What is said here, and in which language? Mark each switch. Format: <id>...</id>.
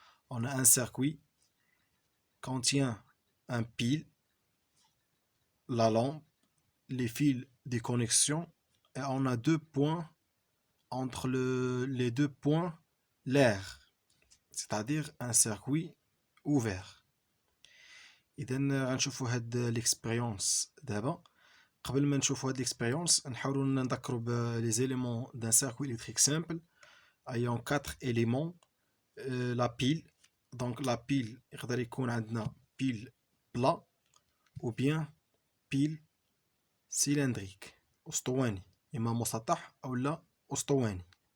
<fr>On a un circuit contient un pile, la lampe, les fils de connexion et on a deux points entre les deux points l'air, c'est-à-dire un circuit ouvert.</fr> <ar>إذا غنشوفوا هاد l'expérience دابا. قبل ما نشوفوا هاد</ar> <fr>l'expérience نحاولوا نذكروا les éléments d'un circuit électrique simple ayant 4 éléments. La pile, donc la pile</fr> <ar>يقدر يكون عندنا</ar> <fr>pile plat ou bien pile cylindrique</fr> <ar>اسطواني، إما مسطح أو لا اسطواني.</ar>